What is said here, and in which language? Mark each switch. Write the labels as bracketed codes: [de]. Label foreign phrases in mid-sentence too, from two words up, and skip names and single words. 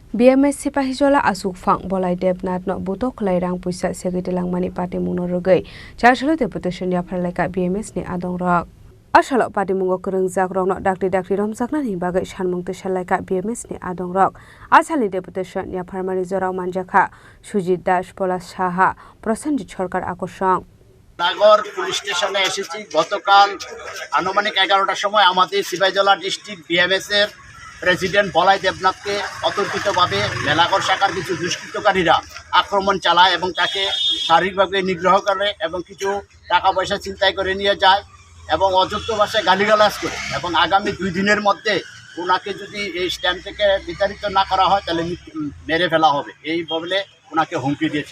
[trp] BMS Sipahijola Asukfang Bolai Debnat no butok lairang puisa segitilang mani pati muno rogai charchalo deputation ya pharlaika BMS ni adong rok asalo pati mungo kerungjak rok no dakti romjakna ni bagai sanmung te salaika BMS ni adong rok asali deputation ya pharmani jorao manjakha Sujit Das Polas Saha Prosenjit Sarkar আকর্ষণ [bn] নাগর [en] police station [bn] এসেছি গতকাল আনুমানিক 11টার সময় আমাদের সিপাহীজলা ডিস্ট্রিক্ট বিএমএস এর প্রেসিডেন্ট বলাই দেবনাথকে অতর্কিতভাবে মেলাঘর শাখার কিছু দুষ্কৃতকারীরা আক্রমণ চালায় এবং তাকে শারীরিকভাবে নিগ্রহ করে এবং কিছু টাকা পয়সা ছিনতাই করে নিয়ে যায় এবং অযুক্ত ভাষায় গালিগালাজ করে এবং আগামী 2 দিনের মধ্যে ওনাকে যদি এই স্ট্যাম্প থেকে বিতাড়িত না করা হয় তাহলে মেরে ফেলা হবে এই বলে ওনাকে হুমকি দিয়েছে।